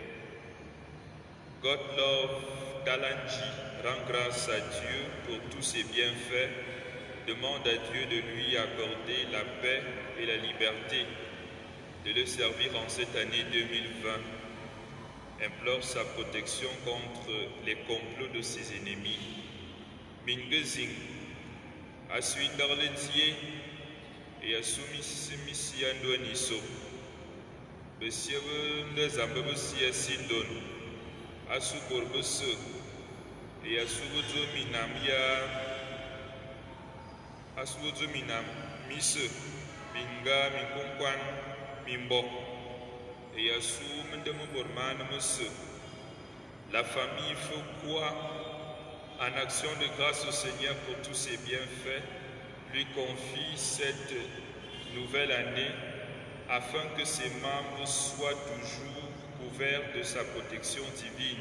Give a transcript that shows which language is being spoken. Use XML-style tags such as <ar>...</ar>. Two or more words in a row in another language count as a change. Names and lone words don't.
<fr>Godlove Dalanji rend grâce à Dieu pour tous ses bienfaits, demande à Dieu de lui accorder la paix et la liberté, de le servir en cette année 2020, implore sa protection contre les complots de ses ennemis. Mingezing, Aswindarletie, et Asumisi Andoniso, Bessieve Ndezambebesia Sindon, Asuborbese, et Asubozo Minamia, Asubozo Minam, Mise, Minga, Minkonkwan, Mimbo, et Asum Demoborman Mese. La famille fait quoi en action de grâce au Seigneur pour tous ses bienfaits, lui confie cette nouvelle année afin que ses membres soient toujours couverts de sa protection divine.</fr>